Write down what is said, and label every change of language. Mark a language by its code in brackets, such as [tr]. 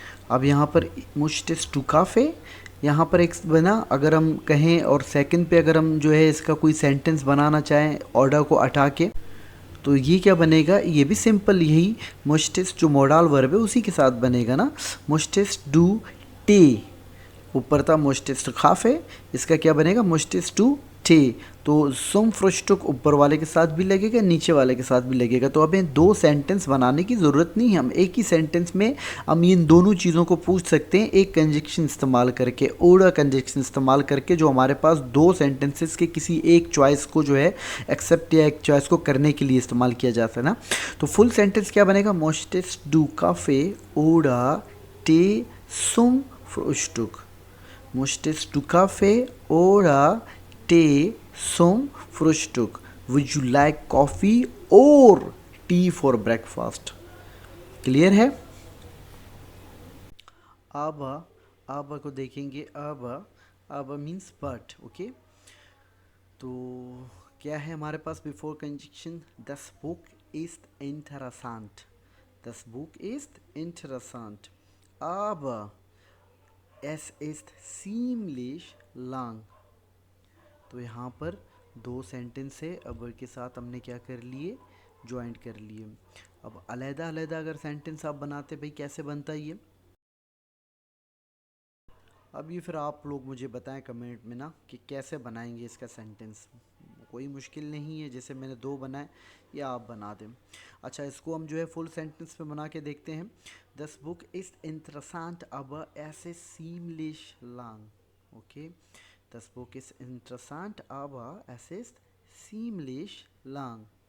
[hi] अब यहाँ पर [de] möchtest du Kaffee, [hi] यहाँ पर एक बना, अगर हम कहें और सेकंड पे अगर हम जो है इसका कोई सेंटेंस बनाना चाहें ऑर्डर को हटा के, तो ये क्या बनेगा, ये भी सिंपल यही möchtest जो मॉडल वर्ब है उसी के साथ बनेगा ना। [de] möchtest du Tee, [hi] ऊपर था [de] möchtest Kaffee, [hi] इसका क्या बनेगा [de] möchtest du टे। [hi] तो सुम फ्रुस्टुक ऊपर वाले के साथ भी लगेगा, नीचे वाले के साथ भी लगेगा। तो हमें दो सेंटेंस बनाने की ज़रूरत नहीं है, हम एक ही सेंटेंस में हम इन दोनों चीज़ों को पूछ सकते हैं एक कंजक्शन इस्तेमाल करके, ओडा कंजक्शन इस्तेमाल करके, जो हमारे पास दो सेंटेंसेस के किसी एक चॉइस को जो है एक्सेप्ट या एक चॉइस को करने के लिए इस्तेमाल किया जाता है ना। तो फुल सेंटेंस क्या बनेगा, [de] मोस्टेस्ट डू काफ़े ओडा टे zum Frühstück. Möchtest du Kaffee oder Tee zum Frühstück? [en] Would you like coffee or tea for breakfast? [hi] Clear है? अब को देखेंगे. अब मीन्स बट. ओके, तो क्या है हमारे पास before conjunction? [de] Das Buch ist interessant. Das Buch ist interessant. Aber es ist ziemlich lang. [hi] तो यहाँ पर दो सेंटेंस है, अब के साथ हमने क्या कर लिए? ज्वाइंट कर लिए. अब अलहदा अलहदा अगर सेंटेंस आप बनाते भाई, कैसे बनता है ये? अब ये फिर आप लोग मुझे बताएं कमेंट में ना कि कैसे बनाएंगे इसका सेंटेंस. कोई मुश्किल नहीं है, जैसे मैंने दो बनाए या आप बना दें. अच्छा, इसको हम जो है फुल सेंटेंस में बना के देखते हैं. [de] Das Buch ist interessant, aber es ist ziemlich lang. Okay, das Buch ist interessant, aber es ist ziemlich lang.